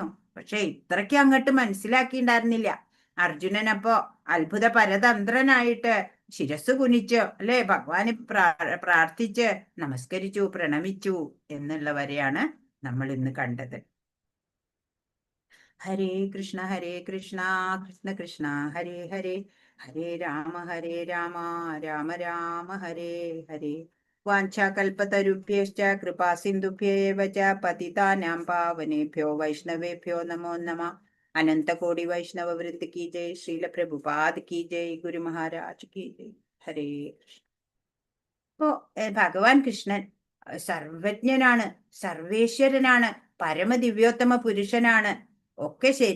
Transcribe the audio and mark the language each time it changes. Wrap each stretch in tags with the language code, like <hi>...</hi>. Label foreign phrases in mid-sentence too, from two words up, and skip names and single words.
<ml>പക്ഷെ ഇത്രയ്ക്ക് അങ്ങോട്ട് മനസ്സിലാക്കിണ്ടായിരുന്നില്ല. അർജുനൻ അപ്പോ അത്ഭുത പരതന്ത്രനായിട്ട് ശിരസ് കുനിച്ചു അല്ലെ, ഭഗവാന് പ്രാർത്ഥിച്ച് നമസ്കരിച്ചു, പ്രണമിച്ചു എന്നുള്ളവരെയാണ് നമ്മൾ ഇന്ന് കണ്ടത്.</ml> <sa>ഹരേ കൃഷ്ണ കൃഷ്ണ കൃഷ്ണ ഹരേ ഹരേ, ഹരേ രാമ രാമ രാമ ഹരേ ഹരേ. വാഞ്ചാകൽപതരുഭ്യശ്ച കൃപാ സിന്ധുഭ്യേവ ച പതിതാനാം പാവനേഭ്യോ വൈഷ്ണവേഭ്യോ നമോ നമഃ.</sa> <hi>अनन्त कोटि वैष्णव वृन्द की जय. श्रील प्रभुपाद की जय. गुरु महाराज की जय.</hi> <sa>ഹരേ കൃഷ്ണ.</sa> <ml>ഇപ്പോ ഭഗവാൻ കൃഷ്ണൻ സർവജ്ഞനാണ്, സർവേശ്വരനാണ്, പരമദിവ്യോത്തമ പുരുഷനാണ്, ഒക്കെ ശരി.</ml>